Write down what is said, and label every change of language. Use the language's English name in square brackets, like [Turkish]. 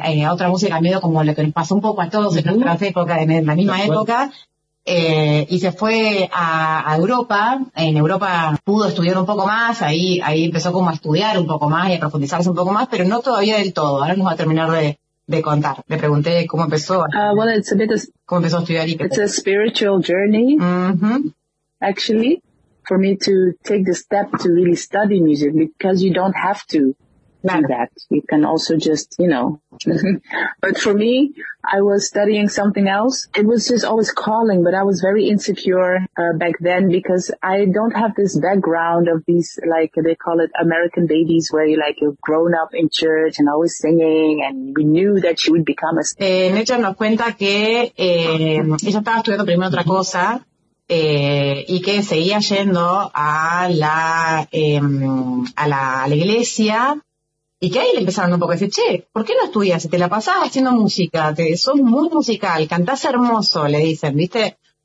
[Spanish] otra música, miedo como lo que nos pasó un poco a todos en nuestras épocas, en la misma época, y se fue a Europa. En Europa pudo estudiar un poco más, ahí empezó como a estudiar un poco más y a profundizarse un poco más, pero no todavía del todo. Ahora nos va a terminar de contar. Le pregunté cómo empezó. ¿Cómo empezó a estudiar? [English] It's a spiritual journey, actually, for me to take the step to really study music, because you don't have to. Do that. You can also just, you know. But for me, I was studying something else. It was just always calling, but I was very insecure back then, because I don't have this background of these, like, they call it American babies, where you're like, you're grown up in church and always singing, and we knew that she would become a singer. [Spanish] Nacham nos cuenta que ella estaba estudiando primero otra cosa, y que seguía yendo a la iglesia. Y que ahí le empezaron un poco a decir, che, ¿por qué no estudias? Si te la pasás haciendo música, sos muy musical, cantás hermoso, le dicen, ¿viste?